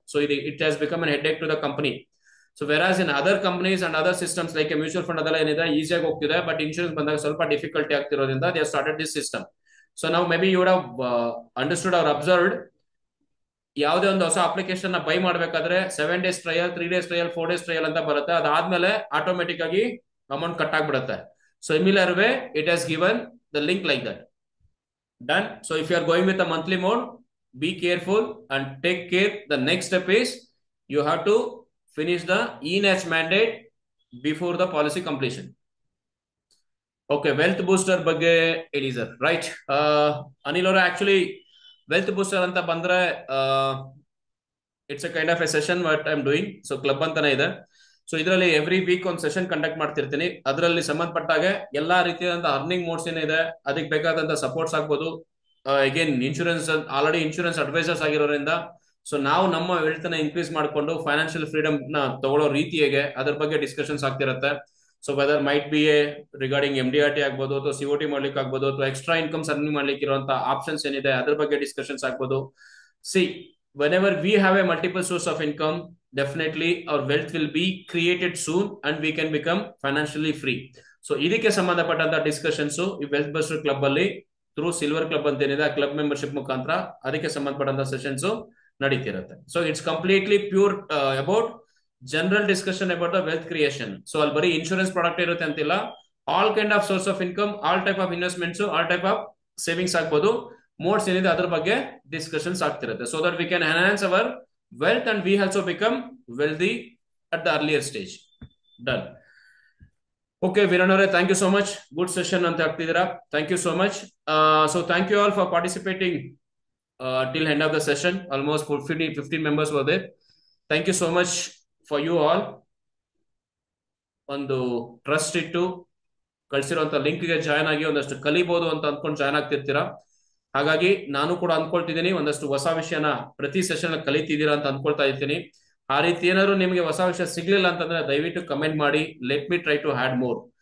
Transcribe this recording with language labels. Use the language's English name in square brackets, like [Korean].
[English] So it has become an headache to the company. So whereas in other companies and other systems like mutual fund [Kannada] ಅದೆಲ್ಲ ಏನಿದೆ ಈಸಿಯಾಗಿ ಹೋಗ್ತಿದೆ, [English] but insurance [Kannada] ಬಂದಾಗ ಸ್ವಲ್ಪ difficulty ಆಗ್ತಿರೋದ್ರಿಂದ [English] They started this system. So ನಾವು maybe you would have understood or observed [Kannada] ಯಾವುದೇ ಒಂದು ಹೊಸ ಅಪ್ಲಿಕೇಶನ್ ನ ಬೈ ಮಾಡ್ಬೇಕಾದ್ರೆ 7 days trial, 3 days trial, 4 days trial ಅಂತ ಬರುತ್ತೆ. ಅದಾದ್ಮೇಲೆ ಆಟೋಮೆಟಿಕ್ ಆಗಿ ಅಮೌಂಟ್ ಕಟ್ ಆಗ್ಬಿಡುತ್ತೆ. [English] So similar way it has given the link like that. Done. So if you are going with a monthly mode, be careful and take care. The next step is you have to finish the e-NACH mandate before the policy completion. Okay, wealth booster [Kannada] ಬಗ್ಗೆ ಹೇಳಿ sir. [English] Right, Anil ಅವರ actually wealth booster ಅಂತ ಬಂದ್ರೆ it's a kind of a session what I am doing. So club [Kannada] ಅಂತಾನೆ ಇದೆ. So ಇದರಲ್ಲಿ every week ಒಂದು session conduct ಮಾಡ್ತಿರ್ತೀನಿ. ಅದರಲ್ಲಿ ಸಂಬಂಧಪಟ್ಟಾಗೆ ಎಲ್ಲಾ ರೀತಿಯಾದಂತಹ ಅರ್ನಿಂಗ್ ಮೋಡ್ಸ್ ಏನಿದೆ ಅದಕ್ಕೆ ಬೇಕಾದಂತ ಸಪೋರ್ಟ್ಸ್ ಆಗ್ಬೋದು. Again insurance, already insurance advisors ಆಗಿರೋದ್ರಿಂದ ಸೊ ನಾವು ನಮ್ಮ ವೆಲ್ತ್ ನ ಇನ್ಕ್ರೀಸ್ ಮಾಡಿಕೊಂಡು ಫೈನಾನ್ಷಿಯಲ್ ಫ್ರೀಡಮ್ ನ ತಗೊಳ್ಳೋ ರೀತಿ ಹೇಗೆ ಅದ್ರ ಬಗ್ಗೆ ಡಿಸ್ಕಷನ್ಸ್ ಆಗ್ತಿರುತ್ತೆ. [English] so whether might be a regarding [Kannada] MDRT ಆಗ್ಬೋದು, ಅಥವಾ COT ಮಾಡ್ಲಿಕ್ಕೆ ಆಗ್ಬೋದು, ಅಥವಾ ಎಕ್ಸ್ಟ್ರಾ ಇನ್ಕಮ್ಸ್ ಅರ್ನಿಂಗ್ ಮಾಡ್ಲಿಕ್ಕೆ ಇರುವಂತ ಆಪ್ಷನ್ಸ್ ಏನಿದೆ ಅದ್ರ ಬಗ್ಗೆ ಡಿಸ್ಕಷನ್ಸ್ ಆಗ್ಬೋದು. [English] See, whenever we have a multiple source of income, definitely our wealth will be created soon and we can become financially free. [Kannada] So ಇದಕ್ಕೆ ಸಂಬಂಧಪಟ್ಟಂತ ಡಿಸ್ಕಷನ್ಸ್ ಈ ವೆಲ್ತ್ ಬಸ್ಟರ್ ಕ್ಲಬ್ ಅಲ್ಲಿ ಥ್ರೂ ಸಿಲ್ವರ್ ಕ್ಲಬ್ ಅಂತ ಏನಿದೆ ಆ club membership ಮುಖಾಂತರ ಅದಕ್ಕೆ ಸಂಬಂಧಪಟ್ಟಂತ sessions ನಡೀತಿರುತ್ತೆ. [English] So it's completely pure about general discussion about the wealth creation. [Kannada] So ಅಲ್ಲಿ ಬರೀ ಇನ್ಶೂರೆನ್ಸ್ ಪ್ರಾಡಕ್ಟ್ ಇರುತ್ತೆ ಅಂತಿಲ್ಲ, [English] all kind of source of income, [Kannada] all type of investments, all type of savings ಆಗ್ಬೋದು, modes ಏನಿದೆ ಅದ್ರ ಬಗ್ಗೆ ಡಿಸ್ಕಷನ್ಸ್ ಆಗ್ತಿರುತ್ತೆ. [English] So that we can enhance our wealth and we also become wealthy at the earlier stage. Done. Okay Veeranna ಅವರೇ, thank you so much. Good session [Kannada] ಅಂತ ಆಗ್ತಿದ್ದೀರಾ. [English] Thank you so much. So thank you all for participating till end of the session. Almost 15 members were there. Thank you so much for you all. [Kannada] ಒಂದು trust ಇಟ್ಟು ಕಳಿಸಿರುವಂತ ಲಿಂಕ್ಗೆ join ಆಗಿ ಒಂದಷ್ಟು ಕಲಿಬಹುದು ಅಂತ ಅಂದ್ಕೊಂಡು join ಆಗ್ತಿರ್ತೀರಾ. ಹಾಗಾಗಿ ನಾನು ಕೂಡ ಅಂದ್ಕೊಳ್ತಿದ್ದೀನಿ ಒಂದಷ್ಟು ಹೊಸ ವಿಷಯನ ಪ್ರತಿ ಸೆಷನ್ ಕಲಿತಿದ್ದೀರಾ ಅಂತ ಅಂದ್ಕೊಳ್ತಾ ಇರ್ತೀನಿ. ಆ ರೀತಿ ಏನಾದ್ರು ನಿಮಗೆ ಹೊಸ ವಿಷಯ ಸಿಗ್ಲಿಲ್ಲ ಅಂತಂದ್ರೆ ದಯವಿಟ್ಟು ಕಮೆಂಟ್ ಮಾಡಿ, [English] Let me try to had more.